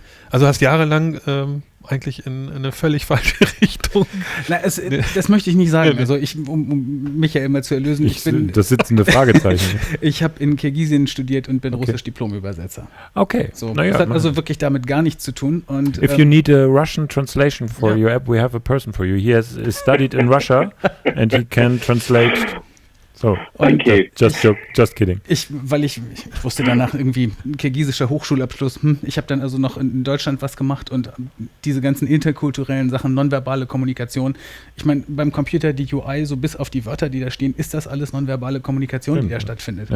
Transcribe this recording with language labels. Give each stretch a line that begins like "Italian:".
German: Also hast jahrelang eigentlich in eine völlig falsche Richtung. Na, das möchte ich nicht sagen. Also um mich ja immer zu erlösen. Ich bin das sitzende Fragezeichen. Ich habe in Kirgisien studiert und bin russisch Diplomübersetzer. Okay. So, das hat also wirklich damit gar nichts zu tun. Und,
English: If you need a Russian translation for your app, we have a person for you. He has studied in Russia and he can translate. So, Thank you. Just kidding.
German: Weil ich wusste danach irgendwie kirgisischer Hochschulabschluss. Ich habe dann also noch in Deutschland was gemacht und diese ganzen interkulturellen Sachen, nonverbale Kommunikation. Ich meine, beim Computer die UI, so bis auf die Wörter, die da stehen, ist das alles nonverbale Kommunikation, die da stattfindet.